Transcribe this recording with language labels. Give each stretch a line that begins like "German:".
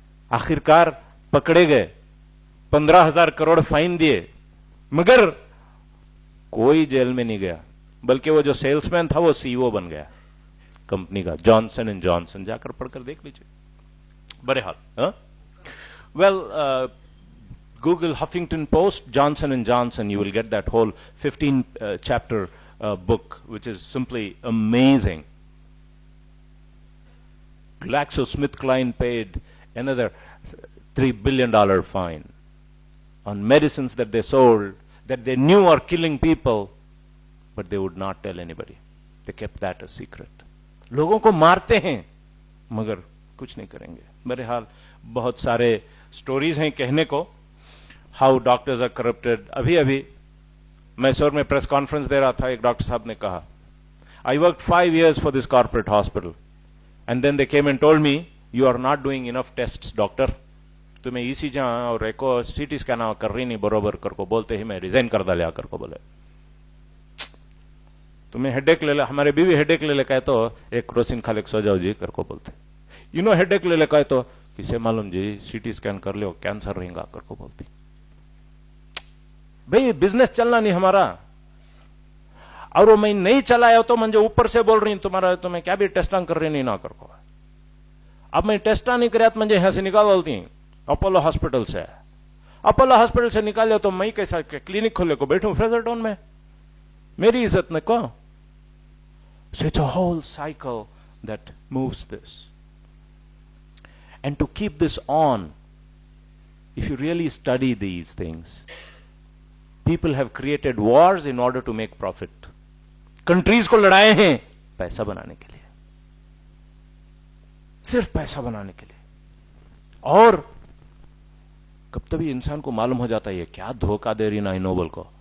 Hindi: आखिरकार पकड़े गए, 15,000 करोड़ फाइन दिए, मगर कोई जेल में नहीं गया. बल्कि वो जो सेल्समैन था वो सीईओ बन गया कंपनी का, जॉनसन एंड जॉनसन. जाकर पढ़कर देख लीजिए. बड़े हाल.
English: Well, Google Huffington Post, Johnson and Johnson, you will get that whole 15 chapter book, which is simply amazing. GlaxoSmithKline paid another $3 billion fine on medicines that they sold that they knew are killing people, but they would not tell anybody. They kept that a secret.
Hindi: लोगों को मारते हैं मगर कुछ नहीं करेंगे. बहरहाल बहुत सारे स्टोरीज हैं कहने को.
English: How doctors are corrupted.
Hindi: अभी मैसूर में प्रेस कॉन्फ्रेंस दे रहा था, एक डॉक्टर साहब ने कहा,
English: I work 5 years for this corporate hospital and then they came and told me you are not doing enough test doctor.
Hindi: तुम्हें ईसीजी और एको सीटी स्कैन कर रही नहीं बरोबर कर को. बोलते ही मैं रिजाइन कर डाले आकर को. बोले तुम्हें हेडेक ले ले, हमारे बीवी हेडेक ले ले कहे तो एक क्रोसिन खा ले सो जाओ जी कर को बोलते. हेडेक ले ले कहे तो किसे मालूम जी, सीटी स्कैन कर लो कैंसर रहेगा कर को बोलती. भाई बिजनेस चलना नहीं हमारा. और वो मैं नहीं चलाया तो मुझे ऊपर से बोल रही तुम्हारा, तुम्हें क्या भी टेस्टा कर रही नहीं ना कर को. अब मैं टेस्टा नहीं कराया तो मुझे यहां से निकाल डालती अपोलो हॉस्पिटल से. अपोलो हॉस्पिटल से निकाले तो मैं कैसा क्लिनिक खोले को बैठूं फ्रेजरटाउन में, मेरी इज्जत न को.
English: So it's a whole cycle that moves this. And to keep this on, if you really study these things, people have created wars in order to make profit.
Hindi: Countries को लड़ाए हैं पैसा बनाने के लिए, सिर्फ पैसा बनाने के लिए। और कब तभी इंसान को मालूम हो जाता है ये क्या धोखा दे रही ना नोबल को।